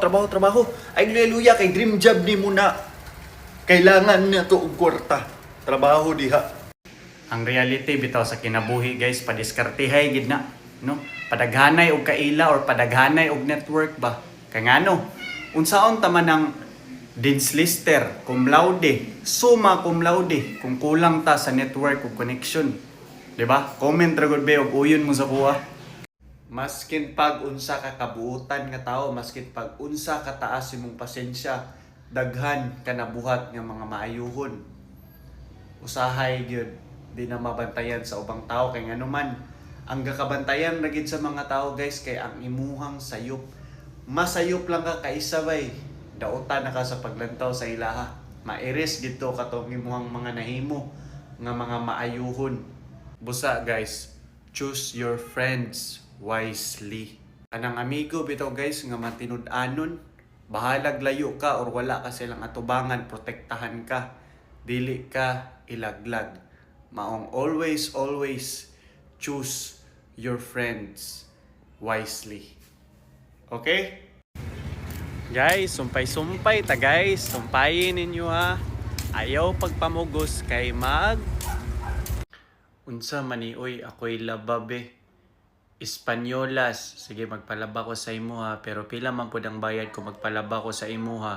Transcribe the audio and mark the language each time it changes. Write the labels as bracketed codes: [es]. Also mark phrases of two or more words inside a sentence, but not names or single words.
[ceb] Ay luya-luya kay dream job nimo na. Kailangan na to og kwarta. Trabaho diha. Ang reality bitaw sa kinabuhi guys, padiskartehay gid na, no? Padaghanay og kaila or padaghanay og network ba. Kay ngano? Unsaon ta man ang [en] Dean's Lister, [la] cum laude, summa cum laude, [ceb] kung kulang ta sa network o connection. Diba? Comment ra gud be og uyon mo sa kuha. Maskin pag unsa ka kabuutan nga tao, maskin pag unsa ka taas imong pasensya, daghan ka nabuhat nga mga maayuhon. Usahay gyud, di na mabantayan sa ubang tao kay ngano man ang gakabantayan ra gid sa mga tao guys kay ang imuhang sayop. Masayop lang ka kaisabay. Dauta na ka sa paglantaw sa ilaha. Mairis gito katong imuhang mga nahimo nga mga maayuhon. Busa guys, [en] choose your friends wisely. [ceb] Anang amigo bitaw guys nga matinud-anon, bahalag layo ka or wala ka silang atubangan, protektahan ka. Dili ka ilaglag. Maong [en] always choose your friends wisely. [ceb] Okay? Guys, sumpay ta guys. Sumpayin ninyo ha. Ayaw pagpamugos kay unsa manioy ako'y lababe. Espanyolas. Sige, magpalaba ko sa imuha. Pero pila man po ang bayad ko magpalaba ko sa imuha.